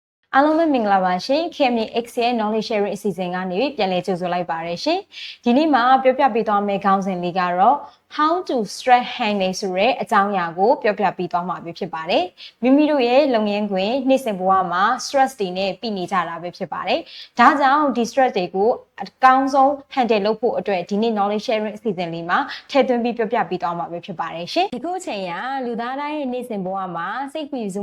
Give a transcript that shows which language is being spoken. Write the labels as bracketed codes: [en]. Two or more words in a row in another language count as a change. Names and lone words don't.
[my] အားလုံးပဲမင်္ဂလာပါရှင် KMX ရဲ့ [en] knowledge sharing [my] အစီအစဉ်ကနေပြန်လည်ကြိုဆိုလိုက်ပါရရှင်ဒီနေ့မှာပြောပြပေးသွားမယ့်ခေါင်းစဉ်လေးကတော့ [en] how to stress handle [my] ဆိုတဲ့အကြောင်းအရာကိုပြောပြပေးသွားမှာပဲဖြစ်ပါတယ်မိမိတို့ရဲ့လုပ်ငန်းခွင်နေ့စဉ်ဘဝမှာ stress တွေနဲ့ပြည်နေကြ တာပဲဖြစ်ပါတယ်ဒါကြောင့်ဒီ stress တွေကိုအကောင်းဆုံး handle လုပ်ဖို့အတွက်ဒီနေ့ [en] knowledge sharing [my] အစီအစဉ်လေးမှာထည့်သွင်းပြီးပြောပြပေးသွားမှာပဲဖြစ်ပါတယ်ရှင်ဒီခုအချိန်ကလူသားတိုင်းရဲ့နေ့စဉ်ဘဝမှာစိတ်ပူစု